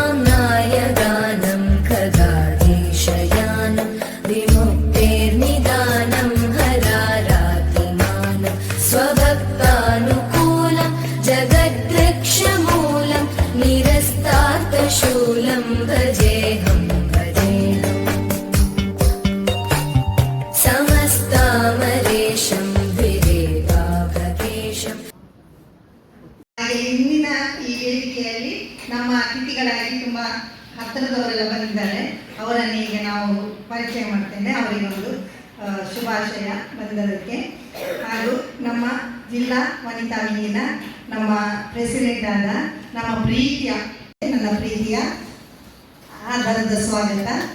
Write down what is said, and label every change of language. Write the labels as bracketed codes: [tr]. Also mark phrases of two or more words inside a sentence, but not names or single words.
[sa] नायगानं खगाधीशयानं विमुक्तेर्निदानं हरारातिमानं स्वभक्तानुकूलं जगद्वृक्षमूलं निरस्तार्थशूलं भजेऽहं भजेऽहम् समस्तामरेशं विवेकाभकेशम् [kn] ಇಂದಿನ ಈ ವೇದಿಕೆಯಲ್ಲಿ ನಮ್ಮ ಅತಿಥಿಗಳಾಗಿ ತುಂಬಾ ಹತ್ತಿರದವರೆಲ್ಲ ಬಂದಿದ್ದಾರೆ. ಅವರನ್ನು ಈಗ ನಾವು ಪರಿಚಯ ಮಾಡ್ತೇನೆ. ಅವರಿಗೊಂದು ಶುಭಾಶಯ ಬಂದದಕ್ಕೆ. ಹಾಗೂ ನಮ್ಮ ಜಿಲ್ಲಾ ವನಿತಾ ವಿಂಗಿನ ನಮ್ಮ ಪ್ರೆಸಿಡೆಂಟ್ ಆದ ನಮ್ಮ ನನ್ನ ಪ್ರೀತಿಯ ಆಧಾರದ ಸ್ವಾಗತ.